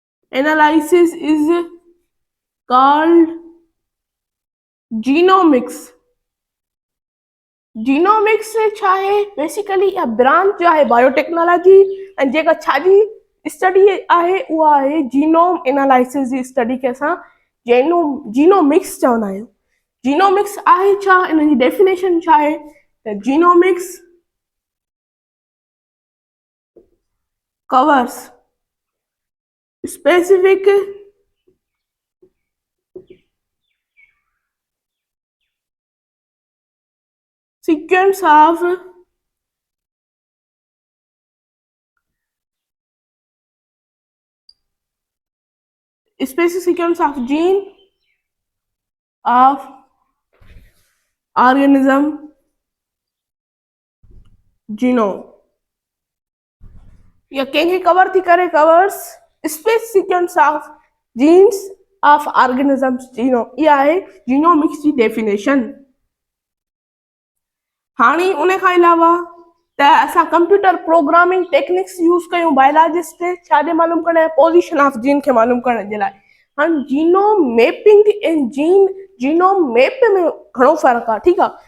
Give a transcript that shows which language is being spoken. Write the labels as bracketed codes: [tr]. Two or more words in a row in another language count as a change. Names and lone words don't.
[en] analysis is called genomics. [sd] जीनोमिक्स छा है बेसिकली [en] a branch [sd] आहे बायोटेक्नोलॉजी ऐं जेका छाजी स्टडी आहे उहा आहे [en] genome analysis [sd] जी स्टडी खे असां जीनोमिक्स चवंदा आहियूं। जीनोमिक्स आहे छा, इन जी डेफिनेशन छा आहे त जीनोमिक्स [en] covers specific sequence of gene of organism genome। [sd] या कंहिंखे कवर थी करे [en] covers space sequence of genes of organisms genome. [sd] इहा आहे जीनोमिक्स जी डेफिनेशन। हाणे उन खां अलावा त असां [en] computer programming techniques use [sd] कयूं बायोलॉजिस्ट छाजे मालूम करण [en] position of gene [sd] खे मालूम करण जे लाइ। हाणे [en] genome mapping [sd] ऐं [en] genome map [sd] में घणो फ़र्क़ु आहे, ठीकु आहे।